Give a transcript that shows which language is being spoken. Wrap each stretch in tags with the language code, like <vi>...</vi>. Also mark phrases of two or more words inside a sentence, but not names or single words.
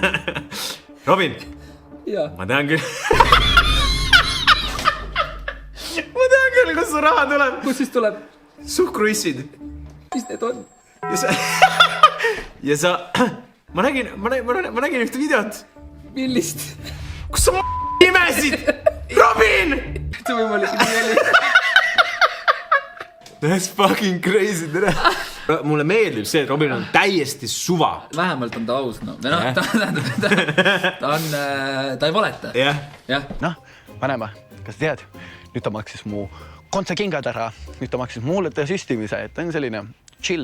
<et>Ma tean küll... kus su raha tuleb. Kus siis tuleb? Suhkruissid. Mis need on? Ja sa... Ma nägin ühte videot. Millist? Kus sa imesid? Robin! See võimalik nii oli.</et> <en>That's fucking crazy,</en> <et>tere. Mulle meeldib see, et Robin on täiesti suva. Vähemalt on ta aus, no. Ta ei valeta. Jah. Noh, vanema, kas tead? Nüüd ta maksis mu kontsakingad ära. Nüüd ta maksis mulle tee süstimise, et ta on selline chill.</et>